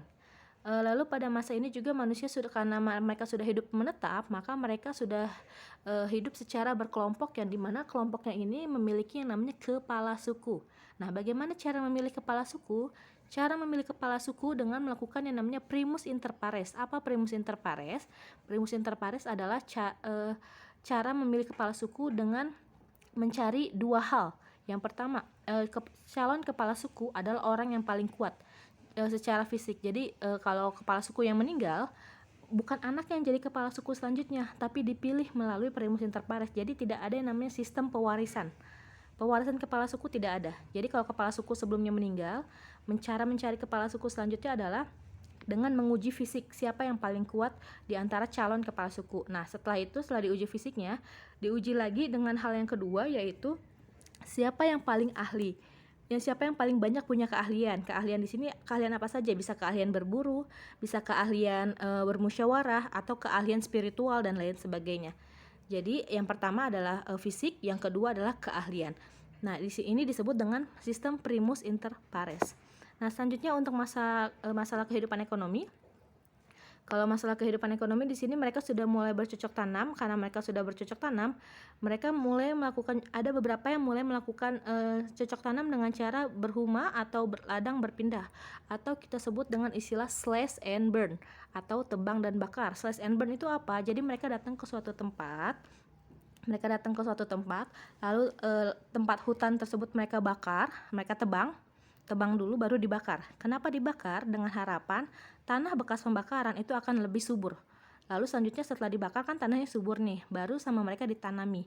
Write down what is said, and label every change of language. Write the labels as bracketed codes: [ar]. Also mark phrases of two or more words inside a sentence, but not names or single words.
[id] Lalu pada masa ini juga manusia karena mereka sudah hidup menetap, maka mereka sudah hidup secara berkelompok, yang dimana kelompoknya ini memiliki yang namanya kepala suku. Nah, bagaimana cara memilih kepala suku? Cara memilih kepala suku dengan melakukan yang namanya [la] primus inter pares. [id] Apa [la] primus inter pares? Primus inter pares [id] adalah cara memilih kepala suku dengan mencari dua hal. Yang pertama, calon kepala suku adalah orang yang paling kuat secara fisik. Jadi kalau kepala suku yang meninggal, bukan anak yang jadi kepala suku selanjutnya, tapi dipilih melalui [la] primus inter pares. [id] Jadi tidak ada yang namanya sistem pewarisan. Pewarisan kepala suku tidak ada. Jadi kalau kepala suku sebelumnya meninggal, cara mencari kepala suku selanjutnya adalah dengan menguji fisik siapa yang paling kuat di antara calon kepala suku. Nah, setelah diuji fisiknya, diuji lagi dengan hal yang kedua, yaitu siapa yang paling ahli. Siapa yang paling banyak punya keahlian. Keahlian di sini keahlian apa saja? Bisa keahlian berburu, bisa keahlian bermusyawarah, atau keahlian spiritual dan lain sebagainya. Jadi yang pertama adalah fisik, yang kedua adalah keahlian. Nah, di sini disebut dengan sistem [la] primus inter pares. [id] Nah, selanjutnya untuk masalah kehidupan ekonomi. Kalau masalah kehidupan ekonomi di sini mereka sudah mulai bercocok tanam. Karena mereka sudah bercocok tanam, mereka ada beberapa yang mulai melakukan cocok tanam dengan cara berhuma atau berladang berpindah, atau kita sebut dengan istilah [en] slash and burn [id] atau tebang dan bakar. [en] Slash and burn [id] itu apa? Jadi mereka datang ke suatu tempat, lalu tempat hutan tersebut mereka bakar, mereka tebang dulu baru dibakar. Kenapa dibakar? Dengan harapan tanah bekas pembakaran itu akan lebih subur. Lalu selanjutnya setelah dibakar kan tanahnya subur nih, baru sama mereka ditanami.